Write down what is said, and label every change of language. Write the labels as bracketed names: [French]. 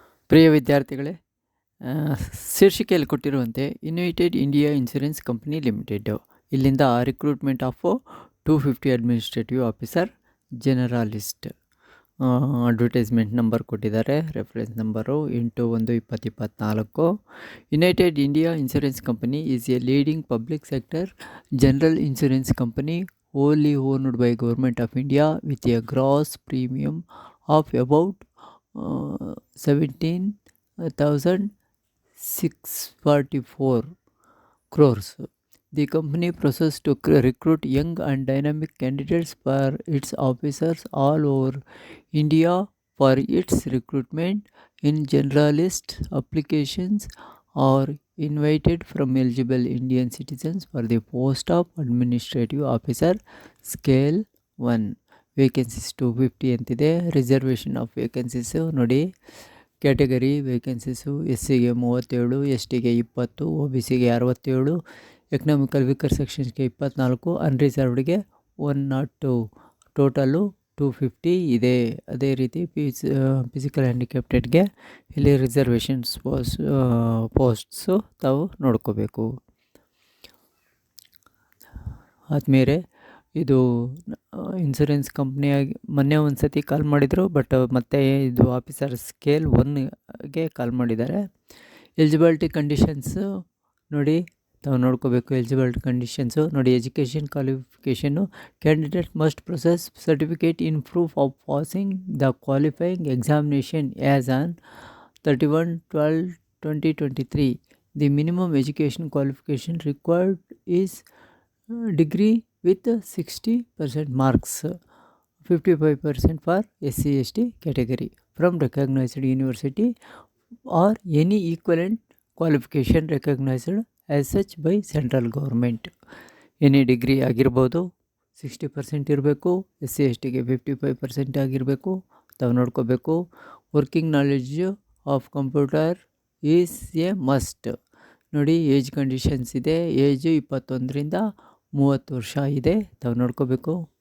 [Kannada] ಪ್ರಿಯ ವಿದ್ಯಾರ್ಥಿಗಳೇ, ಶೀರ್ಷಿಕೆಯಲ್ಲಿ ಕೊಟ್ಟಿರುವಂತೆ United India insurance company limited ಇಲ್ಲಿಂದ recruitment of 250 administrative officer generalist advertisement number ಕೊಟ್ಟಿದ್ದಾರೆ. Reference number 812024. [English] United India Insurance Company is a leading public sector general insurance company wholly owned by Government of India with a gross premium of about 17,644 crores. The company processes to recruit young and dynamic candidates for its officers all over India. For its recruitment, in generalist applications are invited from eligible Indian citizens for the post of administrative officer scale 1. [Kannada] Vacancies 250 ಅಂತಿದೆ. Reservation of vacancies ನೋಡಿ, category vacancies S ಸಿಗೆ 37, S ಟಿಗೆ 20, O B ಸಿಗೆ 67, economical weaker ಸೆಕ್ಷನ್ಸ್ಗೆ 24, ಅನ್ರಿಸರ್ವ್ಡ್ಗೆ 102, total 250 ಇದೆ. ಅದೇ ರೀತಿ physical ಹ್ಯಾಂಡಿಕ್ಯಾಪ್ಟೆಡ್ಗೆ ಇಲ್ಲಿ reservations posts ತಾವು ನೋಡ್ಕೋಬೇಕು. ಆದಮೇಲೆ ಇದು ಇನ್ಶೂರೆನ್ಸ್ ಕಂಪ್ನಿಯಾಗಿ ಮೊನ್ನೆ ಒಂದು ಸತಿ ಕಾಲ್ ಮಾಡಿದರು, ಬಟ್ ಮತ್ತೆ ಇದು ಆಫೀಸರ್ ಸ್ಕೇಲ್ 1ಗೆ ಕಾಲ್ ಮಾಡಿದ್ದಾರೆ. ಎಲಿಜಿಬಿಲಿಟಿ ಕಂಡೀಷನ್ಸು ನೋಡಿ, ತಾವು ನೋಡ್ಕೋಬೇಕು. [English] Eligibility conditions ನೋಡಿ, education ಕ್ವಾಲಿಫಿಕೇಷನ್ನು candidate must process certificate in proof of passing the qualifying examination as on 31/12/2023. The minimum education qualification required is degree with 60% marks, 55% for SC/ST category from recognized university or any equivalent qualification recognized as such by central government. [Kannada] Any degree ಆಗಿರ್ಬೋದು, 60% ಇರಬೇಕು, SC/STಗೆ 55% ಆಗಿರಬೇಕು, ತಾವು ನೋಡ್ಕೋಬೇಕು. [English] Working knowledge of computer is a must. [Kannada] ನೋಡಿ, age conditions ಇದೆ. Age 21ರಿಂದ 30 ವರ್ಷ ಇದೆ, ತಾವು ನೋಡ್ಕೋಬೇಕು.